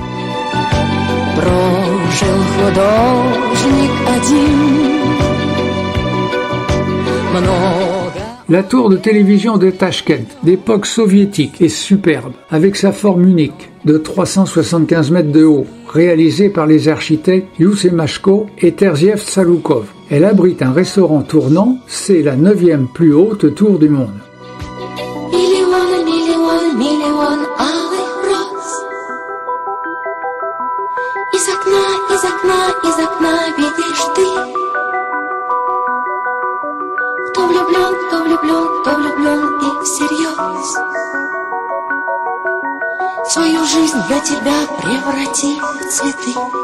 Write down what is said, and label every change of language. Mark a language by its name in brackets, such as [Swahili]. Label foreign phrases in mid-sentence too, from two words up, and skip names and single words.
[French] La tour de télévision de Tachkent, d'époque soviétique, est superbe, avec sa forme unique, de 375 mètres de haut, réalisée par les architectes Yusemashko et Terziev Salukov. Elle abrite un restaurant tournant, c'est la 9e plus haute tour du monde. [Russian] Кто влюблен и всерьез свою жизнь для тебя преврати в цветы.